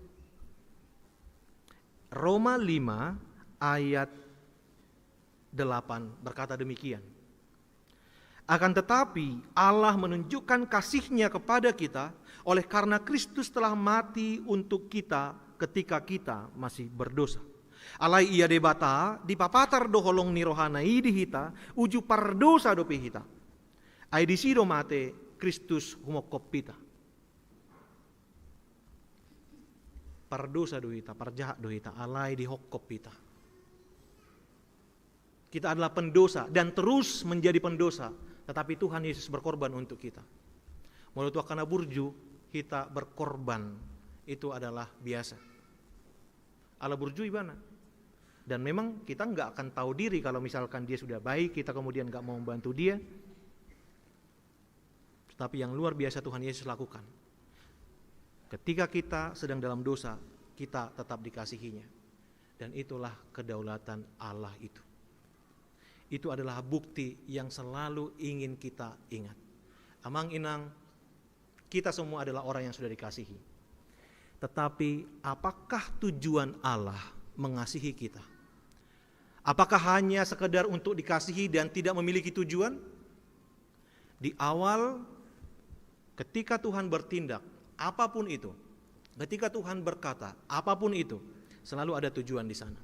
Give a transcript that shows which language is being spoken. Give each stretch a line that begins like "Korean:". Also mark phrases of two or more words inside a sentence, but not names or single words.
Indonesian: Roma 5 ayat 8 berkata demikian. Akan tetapi Allah menunjukkan kasih-Nya kepada kita oleh karena Kristus telah mati untuk kita ketika kita masih berdosa.
Batak Toba: Alai ia debata di papatar doholong ni rohanai di hita uju pardosa dope hita. Ai di sido mate Kristus humokop pita. Pardosa do hita, parjahat do hita, alai di hokop pita.
Indonesian: Kita adalah pendosa dan terus menjadi pendosa, tetapi Tuhan Yesus berkorban untuk kita. Menurut wakana burju, kita berkorban itu adalah biasa.
Batak Toba: Ala burju ibana.
Indonesian: Dan memang kita nggak akan tahu diri kalau misalkan dia sudah baik, kita kemudian nggak mau membantu dia. Tetapi yang luar biasa Tuhan Yesus lakukan. Ketika kita sedang dalam dosa, kita tetap dikasihinya. Dan itulah kedaulatan Allah itu. Itu adalah bukti yang selalu ingin kita ingat.
Batak Toba: Amang inang,
Indonesian: kita semua adalah orang yang sudah dikasihi. Tetapi apakah tujuan Allah mengasihi kita? Apakah hanya sekedar untuk dikasihi dan tidak memiliki tujuan? Di awal ketika Tuhan bertindak, apapun itu, ketika Tuhan berkata, apapun itu, selalu ada tujuan di sana.